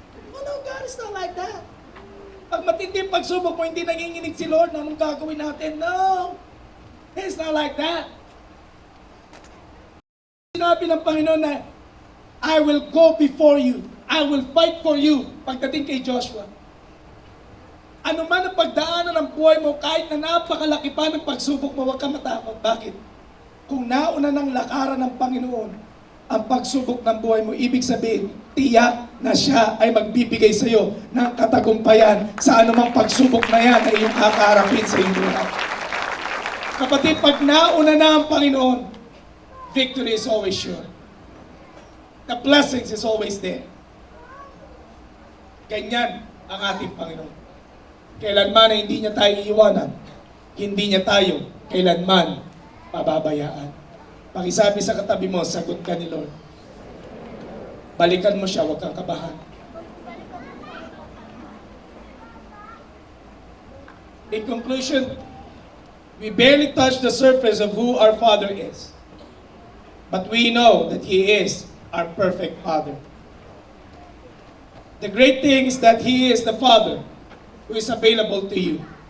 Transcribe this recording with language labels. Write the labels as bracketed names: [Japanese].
[English] Oh no, God is not like that. [Filipino] Pag matindi pagsubok mo, hindi nanginginig si Lord na anong gagawin natin. [English] No. It's not like that. [Filipino] Sinabi ng Panginoon na, [English] I will go before you. I will fight for you. [Filipino] Pagdating kay Joshua. Ano man ang pagdaanan ng buhay mo, kahit na napakalaki pa ng pagsubok mo, huwag kang matakot. Bakit? Kung nauna ng lakaran ng Panginoon ang pagsubok ng buhay mo, ibig sabihin, tiyak na siya ay magbibigay sa iyo ng katagumpayan sa anumang pagsubok na yan na iyong kakaharapin sa iyong buhay. Kapatid, pag nauna na ang Panginoon, [English] victory is always sure. The blessings is always there. [Filipino] Ganyan ang ating Panginoon. Kailanman na hindi niya tayo iiwanan, hindi niya tayo kailanman pababayaan. Pakisabi sa katabi mo, sagot ka ni Lord. Balikan mo siya, huwag kang kabahan. [English] In conclusion, we barely touch the surface of who our Father is. But we know that He is our perfect Father. The great thing is that He is the Father who is available to you.